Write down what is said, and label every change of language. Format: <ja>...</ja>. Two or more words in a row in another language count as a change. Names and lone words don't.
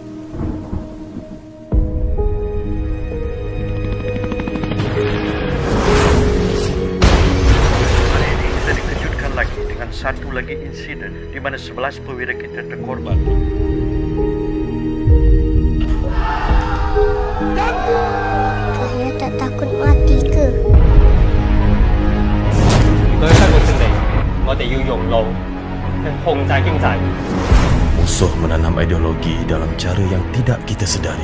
<ms>Hari ini kita dikejutkan lagi dengan satu lagi insiden di mana 11 perwira kita terkorban. Saya tak takut mati ke?</ms> <yue>對香港勝利，我哋要用腦去控制經濟。</yue> <ms>Musuh menanam ideologi dalam cara yang tidak kita sedari.</ms>